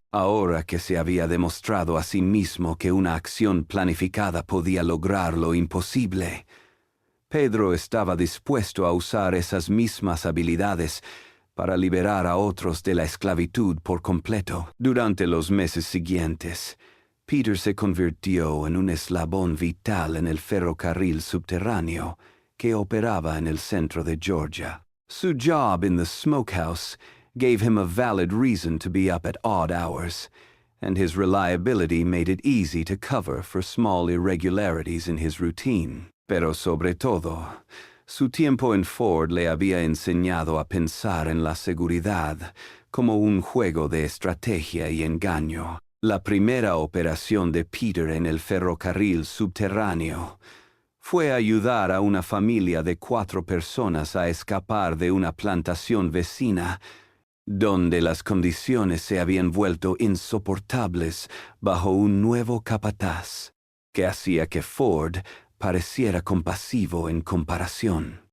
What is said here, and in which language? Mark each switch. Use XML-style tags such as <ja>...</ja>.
<es>Ahora que se había demostrado a sí mismo que una acción planificada podía lograr lo imposible, Pedro estaba dispuesto a usar esas mismas habilidades para liberar a otros de la esclavitud por completo. Durante los meses siguientes, Peter se convirtió en un eslabón vital en el ferrocarril subterráneo que operaba en el centro de Georgia.</es> <en>Su job in the smokehouse gave him a valid reason to be up at odd hours, and his reliability made it easy to cover for small irregularities in his routine.</en> <es>Pero sobre todo, su tiempo en Ford le había enseñado a pensar en la seguridad como un juego de estrategia y engaño. La primera operación de Peter en el ferrocarril subterráneo fue ayudar a una familia de 4 personas a escapar de una plantación vecina, donde las condiciones se habían vuelto insoportables bajo un nuevo capataz, que hacía que Ford pareciera compasivo en comparación.</es>